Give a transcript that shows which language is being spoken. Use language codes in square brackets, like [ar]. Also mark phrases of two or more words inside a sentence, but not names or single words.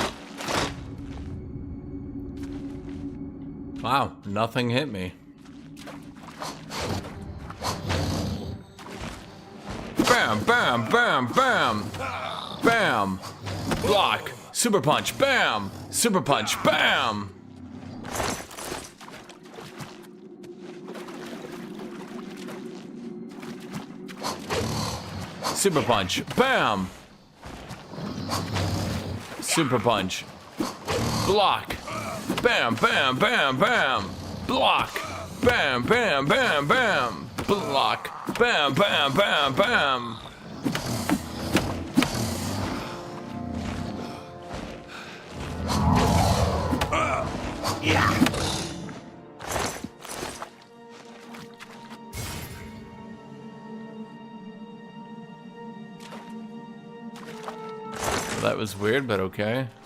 [en] Wow, nothing hit me. Bam, bam, bam, bam. Bam. Block. Super punch. Bam. Super punch. Bam. Super punch. Bam. Super punch. Block. Bam, bam, bam, bam. Block. Bam, bam, bam, bam. Block. Bam, bam, bam, bam. Yeah. That was weird, but okay.